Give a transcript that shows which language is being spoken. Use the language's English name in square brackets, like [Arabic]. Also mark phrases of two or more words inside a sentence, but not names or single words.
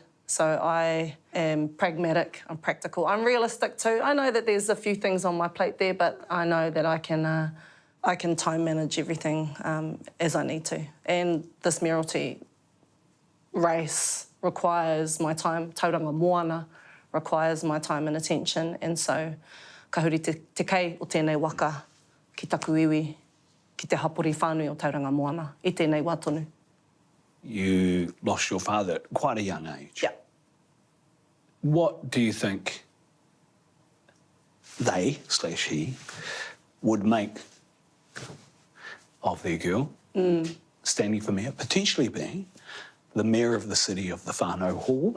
[English] So I am pragmatic, I'm practical, I'm realistic too. I know that there's a few things on my plate there, but I know that I can time manage everything as I need to. And this mayoralty race requires my time, tauranga moana requires my time and attention, and so [Māori] ka huri te kei o tēnei waka ki taku iwi, ki te hapori whānui o tauranga moana, I tēnei wā tonu. [English] You lost your father at quite a young age. Yeah. What do you think they/he would make of their girl standing for mayor, potentially being the mayor of the city of the Whānau Hall?